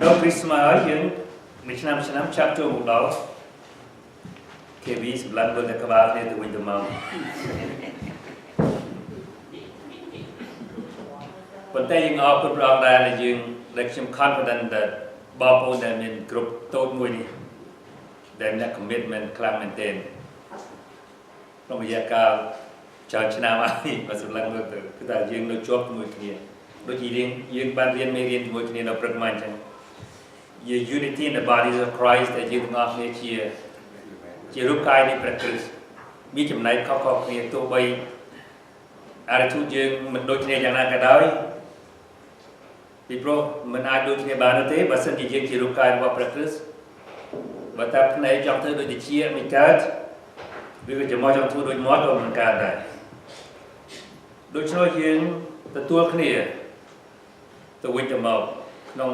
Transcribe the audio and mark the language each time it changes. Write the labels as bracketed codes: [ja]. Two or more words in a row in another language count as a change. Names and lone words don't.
[km] Christmasយើងមួយឆ្នាំចាប់ចូលមកដល់ KV សម្រាប់លើតែក្បាលគ្នាទៅវិញទៅមកប៉ុន្តែយើងអរគុណព្រះ អង្គដែរដែលយើងដែលខ្ញុំ [en] confident that [km] បងប្អូនដែលមានគ្រប់តូចមួយនេះដែលមាន commitment ខ្លាំងមែនទែនក្នុងរយៈកាលច្រើនឆ្នាំហើយបើសម្លឹងមើលទៅគឺថាយើងនៅជាប់ជាមួយគ្នាដូចជាយើងបានរៀនមេរៀនជាមួយគ្នានៅព្រឹកមិញអញ្ចឹង [en] unity in the body of Christ [km] ដែលយើងទាំងអស់គ្នាជា រូបកាយនៃព្រះគ្រីស្ទមានចំណែកខុសៗគ្នាទោះបីអារធុយើងមិនដូចគ្នាយ៉ាងណាក៏ដោយពីព្រោះមិនអាចដូចគ្នាបានទេបើសិនជាយើងជារូបកាយរបស់ព្រះគ្រីស្ទបើតែភ្នែកចង់ធ្វើដូចតិចមិនកើតឬក៏ចំហចង់ធ្វើដូចមាត់ក៏មិនកើតដែរដូច្នេះយើងទទួលគ្នាទៅវិញទៅមកក្នុង